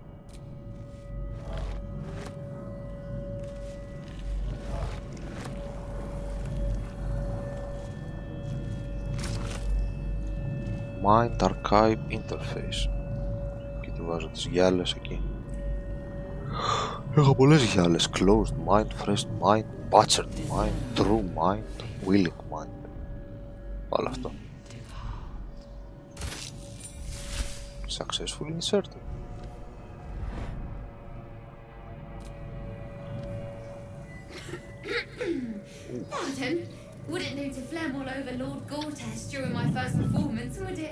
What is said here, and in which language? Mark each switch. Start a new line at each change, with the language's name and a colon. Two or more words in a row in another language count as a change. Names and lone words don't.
English: Mind Archive Interface.
Greek: Και του βάζω τις γυάλες εκεί. Έχω πολλές γυάλες.
English: Closed Mind, Fresh Mind, Butchered Mind, True Mind, Willing Mind.
Greek: Όλο αυτό.
English: Successfully inserted. Pardon? Wouldn't do to phlegm all over Lord Gortash during my first performance, would it?